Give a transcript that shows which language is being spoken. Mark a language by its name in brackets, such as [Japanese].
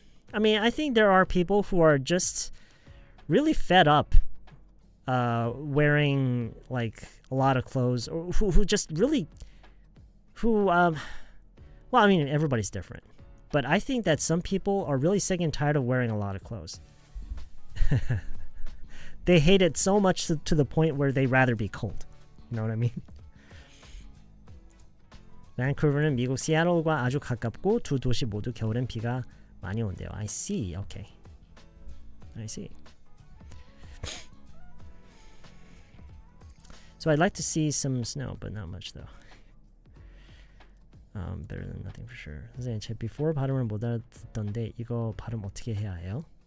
[English] I mean, I think there are people who are just really fed up wearing like a lot of clothes, or who just really, well, I mean, everybody's different. But I think that some people are really sick and tired of wearing a lot of clothes. They hate it so much to the point where they rather be cold. You know what I mean? [Korean] 밴쿠버는 미국 시애틀과 아주 가깝고 두 도시 모두 겨울엔 비가 많이 온대요. [English] I see. Okay. I see. So I'd like to see some snow, but not much though. Better than nothing for sure. [Korean] 선생님, 제 before 발음을 못 알아듣던데 이거 발음 어떻게 해야 해요?